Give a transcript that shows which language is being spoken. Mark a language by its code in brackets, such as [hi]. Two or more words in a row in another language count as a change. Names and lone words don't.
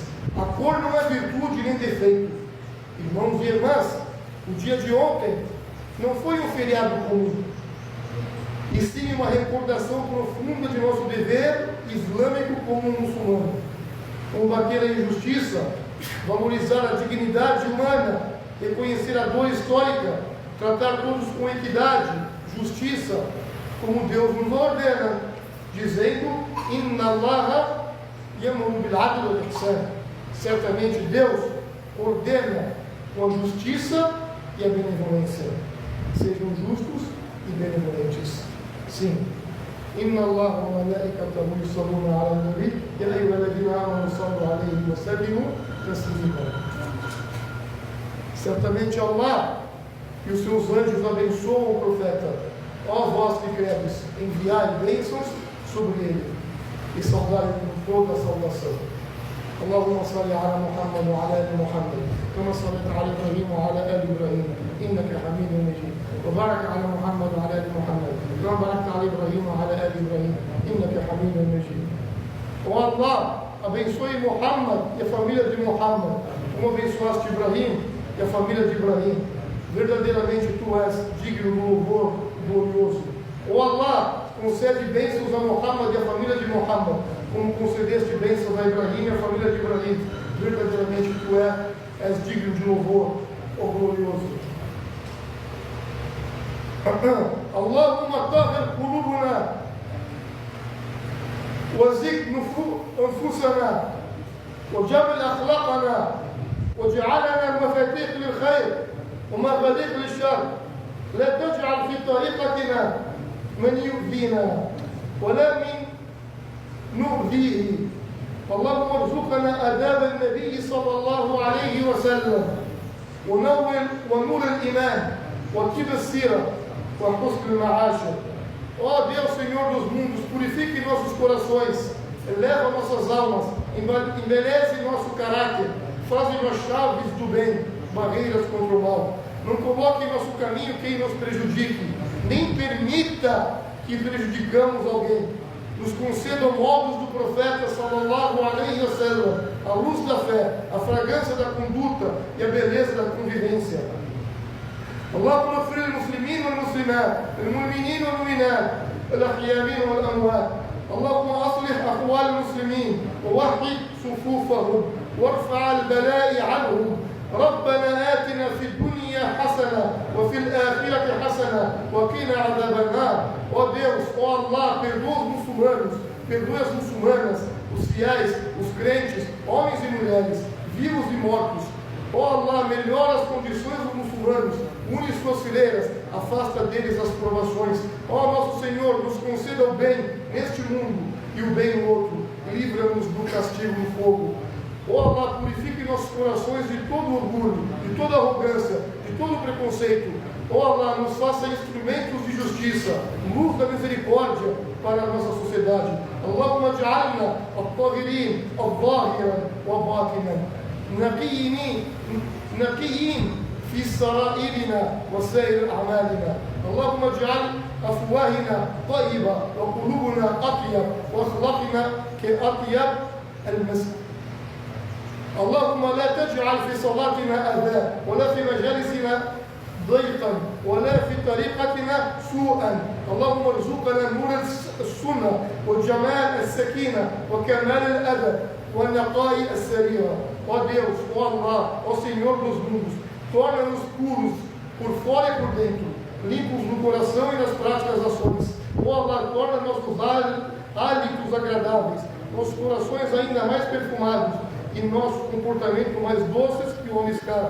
[pt] A cor não é virtude nem defeito. Irmãos e irmãs, o dia de ontem não foi um feriado comum, e sim uma recordação profunda de nosso dever islâmico como muçulmano. Combater a injustiça, valorizar a dignidade humana, reconhecer a dor histórica, tratar todos com equidade, justiça, como Deus nos ordena, dizendo: [ar] إن الله يأمر بالعدل والإحسان. [pt] Certamente Deus ordena com a justiça e a benevolência. Sejam justos e benevolentes. Sim. [ar] إن الله وملائكته يصلون على النبي يا أيها الذين آمنوا صلوا عليه وسلموا تسليما. [pt] Certamente Allah e os seus anjos abençoam o profeta. Ó vós que credes, enviai bênçãos sobre ele e saudai-o toda a saudação. [ar] اللهم صل على محمد وعلى ال محمد كما صليت على ابراهيم وعلى ال ابراهيم انك حميد مجيد وبارك على محمد وعلى ال محمد كما باركت على ابراهيم وعلى ال ابراهيم انك حميد مجيد. [pt] Ó Allah, abençoe Muhammad e a família de Muhammad, como abençoaste Ibrahim e a família de Ibrahim. Verdadeiramente tu és digno do louvor glorioso. Ó Allah, concede bênçãos a Muhammad e a família de Muhammad, como concedeste bênçãos a Ibrahim e a família de Ibrahim. Verdadeiramente tu és digno de louvor, ó glorioso. [ar] اللهم طهر قلوبنا وزد أنفسنا وجمل أخلاقنا واجعلنا مفاتيح للخير ومغاليق للشر. لا تجعل في طريقتنا من يؤذينا ولا من نؤذيه. اللهم ارزقنا آداب النبي صلى الله عليه وسلم ونور الإيمان وطيب السيرة وحسن المعاشر. [pt] Ó Deus, Senhor dos mundos, purifique nossos corações, eleva nossas almas, embeleze nosso caráter, faze-nos chaves do bem, barreiras contra o mal. Não coloque em nosso caminho quem nos prejudique, nem permita que prejudicamos alguém. Nos conceda modos do profeta [ar] صلى الله عليه وسلم, [pt] a luz da fé, a fragrância da conduta e a beleza da convivência. [ar] اللهم اغفر للمسلمين والمسلمات المؤمنين والمؤمنات الأحياء والأموات. اللهم أصلح أحوال المسلمين ووحد صفوفهم وارفع البلاء عنهم. ربنا آتنا في الدنيا حسنة وفي الآخرة حسنة وقنا عذاب النار. [pt] Ó Deus, ó Allah, perdoa os muçulmanos, perdoa as muçulmanas, os fiéis, os crentes, homens e mulheres, vivos e mortos. Ó Allah, melhora as condições dos muçulmanos, une suas fileiras, afasta deles as provações. Ó nosso Senhor, nos conceda o bem neste mundo e o bem no outro, livra-nos do castigo no fogo. Ó Allah, purifique nossos corações de todo orgulho, de toda arrogância, de todo preconceito. Ó Allah, nos faça instrumentos de justiça, luz da misericórdia para a nossa sociedade. [ar] اللهم اجعلنا الطاهرين ظاهرا وباطنا, نقيين في سرائرنا وسائر أعمالنا. اللهم اجعل أفواهنا طيبة وقلوبنا أطيب وأخلاقنا كأطيب المسك. اللهم لا تجعل في صلاتنا أذى ولا في مجالسنا ضيقا ولا في طريقتنا سوءا. اللهم ارزقنا نور السنة وجمال السكينة وكمال الأدب والنقاء السريرة. [pt] Ó Deus, ó Allah, ó Senhor dos mundos, torna-nos puros por fora e por dentro, limpos no coração e nas práticas ações. Ó Allah, torna nossos hábitos agradáveis, nossos corações ainda mais perfumados e nosso comportamento mais doces que o amiscar.